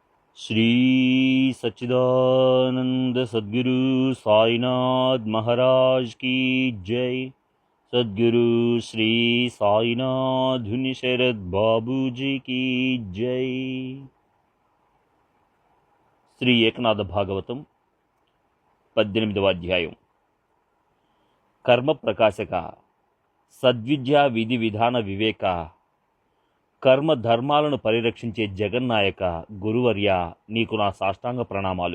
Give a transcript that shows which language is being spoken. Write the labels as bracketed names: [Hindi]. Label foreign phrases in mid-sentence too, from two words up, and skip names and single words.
[Hindi] श्री सच्चिदानंद सद्गुरु साईनाथ महाराज की जय। सद्गुरु श्री साईनाथ शरद बाबू जी की जय। [Telugu] శ్రీ ఏకనాథ భాగవతం 18వ అధ్యాయం. కర్మ ప్రకాశక సద్విద్యా విధి విధాన వివేక కర్మ ధర్మాలను పరిరక్షించే జగన్నాయక గురువర్య, నీకు నా సాష్టాంగ ప్రణామాలు.